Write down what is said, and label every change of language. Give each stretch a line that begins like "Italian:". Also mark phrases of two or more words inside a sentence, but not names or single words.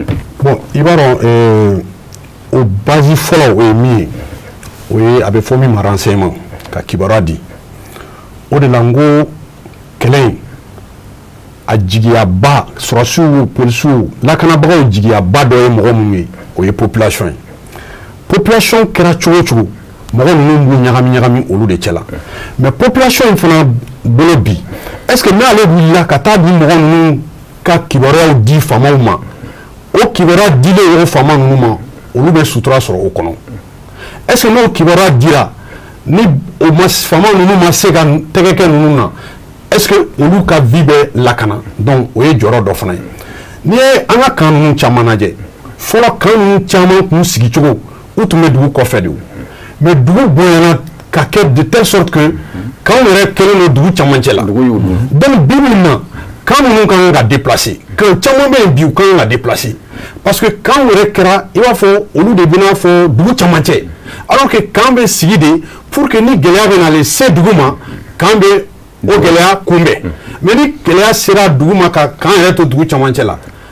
Bambara: Bon i b'a dɔn o base fɔlɔ o ye min ye o ye a bɛ fɔ min ma renseignement ka kibaruya di o de la n ko kɛlɛ in a jigiyaba sɔrɔdasiw polisiw lakanabagaw jigiyaba dɔ ye mɔgɔ minnu ye o ye population ye population kɛra cogo o cogo mɔgɔ ninnu b'u ɲagami ɲagami olu de cɛla mais population in fana bolo bi
French: est-ce que
Bambara: n'ale wulila ka taa di mɔgɔ ninnu ka kibaruyaw di faamaw ma o kibaruya dilen o faama ninnu ma olu bɛ sutura sɔrɔ o kɔnɔ
French: est-ce que
Bambara: n'o kibaruya dira ni o ma faama ninnu ma se ka tɛgɛ kɛ ninnu na
French: est-ce que
Bambara: olu ka vie bɛ lakana donc o ye jɔyɔrɔ dɔ fana ye n'i ye an ka kan ninnu caman lajɛ fɔlɔ kan ninnu caman kun sigi cogo u tun bɛ dugu kɔfɛ de o mais dugu bonyana ka kɛ
French: de telle sorte que
Bambara: kan yɛrɛ kɛlen don dugu camancɛ la donc bi min na kan ninnu ka kan ka déplacer kan caman bɛ yen bi u ka kan ka
French: déplacer parce que
Bambara: kan yɛrɛ kɛra i b'a fɔ olu de bɛna fɔ dugu camancɛ
French: alors que
Bambara: kan bɛ sigi de
French: pour que
Bambara: ni gɛlɛya bɛ nalen se dugu ma kan bɛ o gɛlɛya kunbɛn mais ni gɛlɛya sera dugu ma ka kan yɛrɛ to dugu camancɛ la